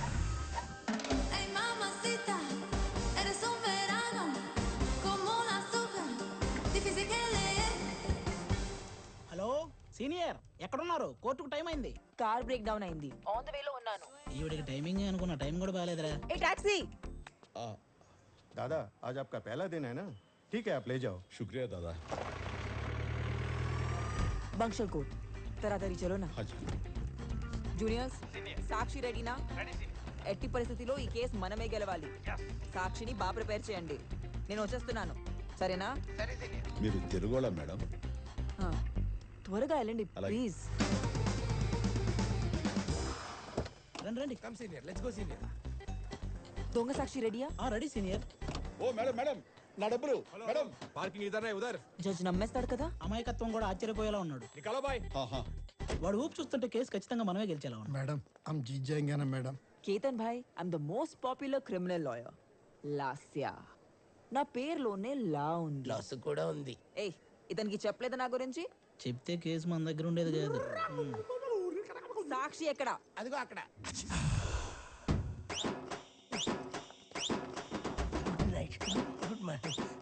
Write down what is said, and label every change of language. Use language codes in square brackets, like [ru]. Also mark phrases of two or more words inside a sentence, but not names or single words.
[te] హలో సీనియర్, ఎక్కడున్నారు? కోర్టుకు టైం అయింది. కార్ బ్రేక్ డౌన్ అయింది, [en] on the way [te] లో ఉన్నాను. ఈవిడికి టైమింగ్ అనుకున్నా, టైం కూడా బాగాలేదురా. ఏ టాక్సీ. [hi] दादा आज आपका पहला दिन है ना, ठीक है आप ले जाओ. शुक्रिया दादा. [te] బంక్షల్ కోట్. తరాతరి [hi] चलो ना हाँ जी [te] జూనియర్స్ సాక్షి రెడీనా ఎట్టి పరిస్థితిలో ఈ కేసు మనమే గెలవాలి సాక్షిని బాగా ప్రిపేర్ చేయండి నేను వచ్చేస్తున్నాను సరేనా మీరు తెలుగోళ మేడం ఆ, త్వరగా వెళ్ళండి అలాగే. ప్లీజ్ రండి రండి దొంగ సాక్షి రెడీయా రెడీ సీనియర్. ఓ మేడం మేడం నా డబ్బులు మేడం [hi] पार्किंग इधर उधर [te] జడ్జి నమ్మేస్తాడు కదా అమాయకత్వం కూడా ఆశ్చర్యపోయేలా ఉన్నాడు. [hi] निकालो भाई हाँ हाँ [te] వాడు ఊపు చూస్తుంటే కేసు ఖచ్చితంగా మనమే గెలిచేలా ఉన్నాడు. [hi] मैडम हम जीत जाएंगे ना मैडम [te] కేతన్ భాయ్ [en] I'm the most popular criminal lawyer [te] లాస్యా నా పేరులోనే లా ఉంది లాస్ కూడా ఉంది. ఏయ్ ఇతనికి చెప్పలేదు నా గురించి చెప్తే కేసు మన దగ్గర ఉండేది కాదు. సాక్షి ఎక్కడ అదిగో అక్కడ. [en] good morning.